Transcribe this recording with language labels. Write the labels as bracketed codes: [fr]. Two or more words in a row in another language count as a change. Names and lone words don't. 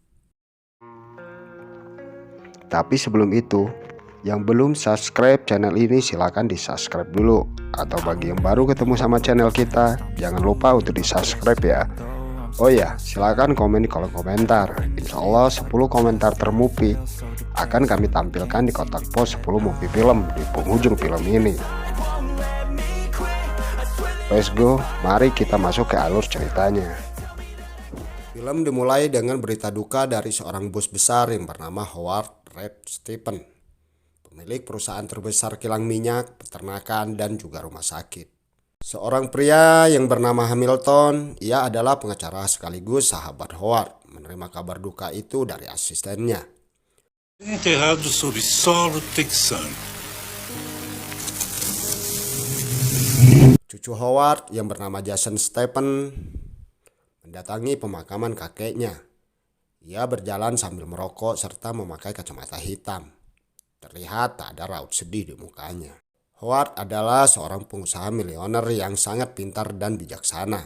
[id] Tapi sebelum itu, yang belum subscribe channel ini silahkan di subscribe dulu. Atau bagi yang baru ketemu sama channel kita, jangan lupa untuk di subscribe ya. Oh ya, silahkan komen di kolom komentar. [ar] إن شاء الله [id] 10 komentar termupi akan kami tampilkan di kotak pos 10 movie film di penghujung film ini. [en] Let's go, [id] mari kita masuk ke alur ceritanya. Film dimulai dengan berita duka dari seorang bos besar yang bernama Howard Reed Stephen, pemilik perusahaan terbesar kilang minyak, peternakan, dan juga rumah sakit. Seorang pria yang bernama Hamilton, ia adalah pengacara sekaligus sahabat Howard, menerima kabar duka itu dari asistennya. [pt] Enterrado sob solo texano. [id] Cucu Howard yang bernama Jason Stephen mendatangi pemakaman kakeknya. Ia berjalan sambil merokok serta memakai kacamata hitam. Terlihat tak ada raut sedih di mukanya. Howard adalah seorang pengusaha milioner yang sangat pintar dan bijaksana.